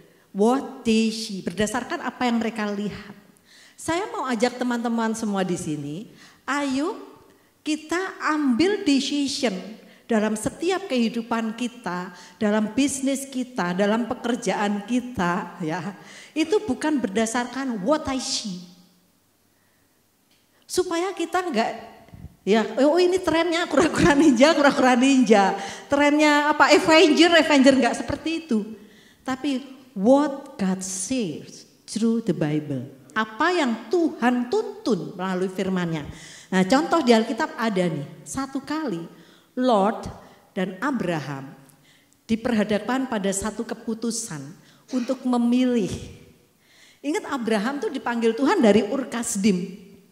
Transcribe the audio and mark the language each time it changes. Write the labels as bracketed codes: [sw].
[en] What they see, [id] berdasarkan apa yang mereka lihat. Saya mau ajak teman-teman semua di sini, ayo kita ambil decision dalam setiap kehidupan kita, dalam bisnis kita, dalam pekerjaan kita, ya. Itu bukan berdasarkan [en] what I see. [id] Supaya kita enggak, ya, oh ini trennya kura-kura ninja. Trennya apa Avenger enggak seperti itu. Tapi [en] what God says through the Bible. [id] Apa yang Tuhan tuntun melalui firman-Nya. Nah, contoh di Alkitab ada nih, satu kali Lot dan Abraham diperhadapkan pada satu keputusan untuk memilih. Ingat Abraham tuh dipanggil Tuhan dari Ur-Kasdim.